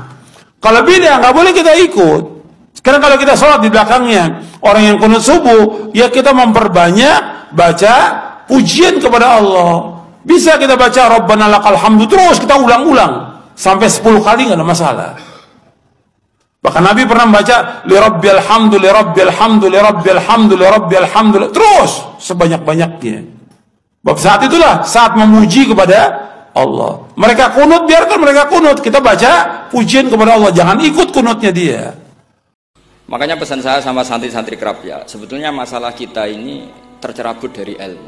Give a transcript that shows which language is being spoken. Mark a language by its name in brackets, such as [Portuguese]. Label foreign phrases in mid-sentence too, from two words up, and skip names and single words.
[Indonesian] Kalau bid'ah nggak boleh kita ikut. Sekarang kalau kita sholat di belakangnya orang yang kunut subuh, ya kita memperbanyak baca pujian kepada Allah. Bisa kita baca [Arabic] ربنا لك الحمد [Indonesian] terus kita ulang-ulang sampai 10 kali nggak ada masalah. Bahkan Nabi pernah membaca [Arabic] لربي الحمد لربي الحمد لربي الحمد لربي الحمد [Indonesian] terus sebanyak-banyaknya. Bab saat itulah saat memuji kepada Allah. Mereka kunut, biarkan mereka kunut. Kita baca pujian kepada Allah, jangan ikut kunutnya dia. Makanya pesan saya sama santri-santri kerap ya, sebetulnya masalah kita ini tercerabut dari ilmu.